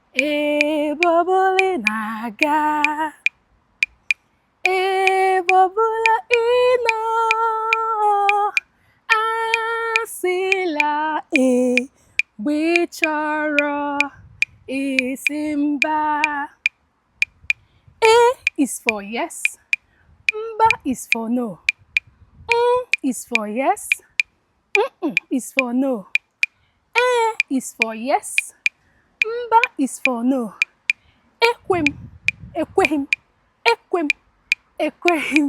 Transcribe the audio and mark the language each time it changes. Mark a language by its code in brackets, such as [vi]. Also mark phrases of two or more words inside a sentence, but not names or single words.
[ig] Ebe ọbụla ị na-aga, Ebe ọbụla ị nọ, asịla ee mgbe ị chọrọ isi mba. [en] A is for yes, mba is for no. Mm is for yes, mm-mm is for no. A is for yes. Mba is for no. [ig] Ekwe m, ekweghị m. Ekwe m, ekweghị m.